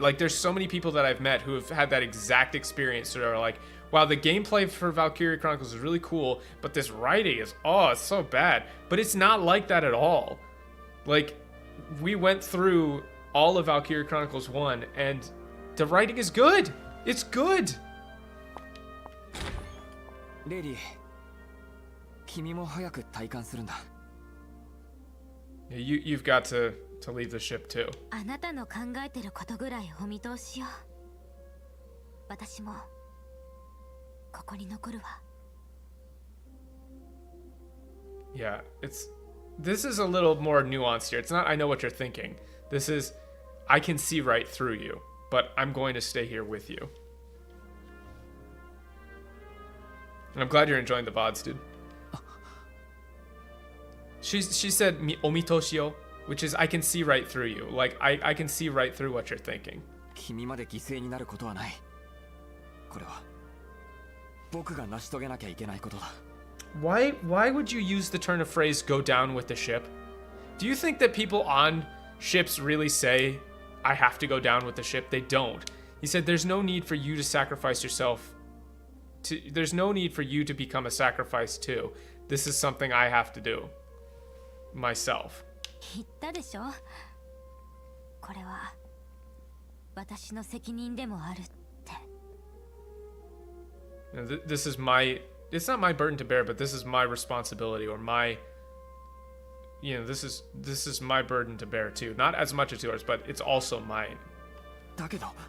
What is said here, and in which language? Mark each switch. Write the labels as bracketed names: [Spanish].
[English] Like, there's so many people that I've met who have had that exact experience that are like, wow, the gameplay for Valkryia Chronicles is really cool, but this writing is, oh, it's so bad. But it's not like that at all. Like, we went through all of Valkryia Chronicles 1, and the writing is good. It's good. [Japanese] レイリー、君も早く体感するんだ。 [English] You've got to leave the ship too. [Japanese] あなたの考えてることぐらいお見通しよ。私もここに残るわ。 [English] Yeah, this is a little more nuanced here. It's not I know what you're thinking. This is I can see right through you, but I'm going to stay here with you. And I'm glad you're enjoying the VODs, dude. She said omitoshio, which is I can see right through you. Like I can see right through what you're thinking. [Japanese] 君まで犠牲になることはない。これは僕が成し遂げなきゃいけないことだ。 [English] Why would you use the turn of phrase go down with the ship? Do you think that people on ships really say I have to go down with the ship? They don't. He said there's no need for you to sacrifice yourself. There's no need for you to become a sacrifice too. This is something I have to do myself. [Japanese] 言ったでしょ。これは私の責任でもあるって。 [English] This is my it's not my burden to bear, but this is my responsibility or my this is my burden to bear too. Not as much as yours, but it's also mine. [Japanese] だけど